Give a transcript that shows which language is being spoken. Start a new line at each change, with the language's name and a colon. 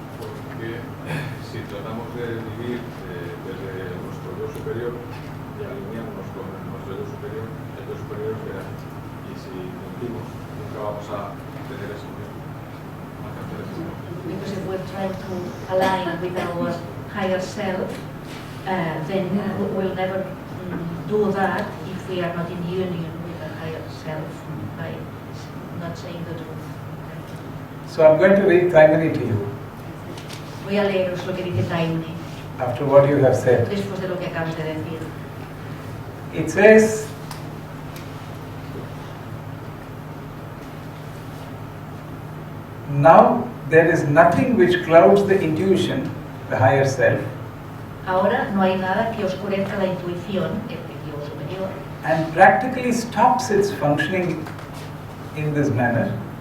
Spanish: Porque si tratamos de vivir desde nuestro yo superior y alinearnos con nuestro yo superior, el yo superior será. Y si mentimos, nunca vamos a tener eso mismo, a alcanzar eso mismo.
English: Because if we're trying to align with our higher self, then we'll never do that if we are not in union with the higher self by not saying the truth. So I'm going to read Taimani to you
Spanish: Voy a leeros lo que dice Taimani
English: after what you have said.
Spanish: después de lo que acabas de decir.
English: It says, now there is nothing which clouds the intuition, the higher self,
Spanish: Ahora no hay nada que oscurezca la intuición, el yo superior,
English: and practically stops its functioning in this manner,